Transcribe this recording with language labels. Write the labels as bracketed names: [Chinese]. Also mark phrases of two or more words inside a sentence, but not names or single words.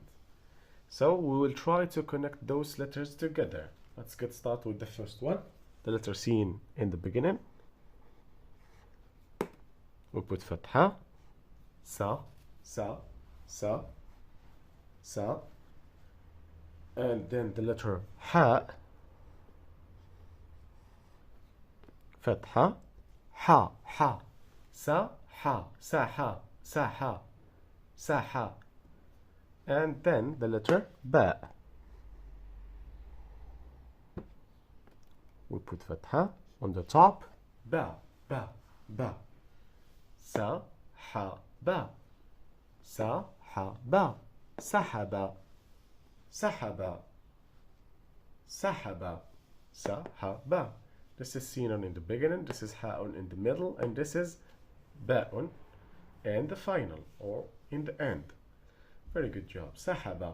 [English] So we will try to connect those letters together. Let's get started with the first one. The letter Sin in the beginning. We put Fatha, [Arabic] Sa, Sa, Sa, Sa. [English] And then the letter Ha. [Arabic] Fatha, Ha, Ha. Sa, Ha, Sa, Ha, Sa, Ha, Sa, Ha. [English] And then the letter Ba. We put Fatha on the top. [Arabic] Ba, Ba, Ba. Sa, Ha, Ba. Sa, Ha, Ba. Sahaba. Sahaba. Sahaba. Sahaba. [English] This is Sinun in the beginning, this is Ha'un in the middle, and this is Ba'un in the final or in the end. Very good job. Sahaba.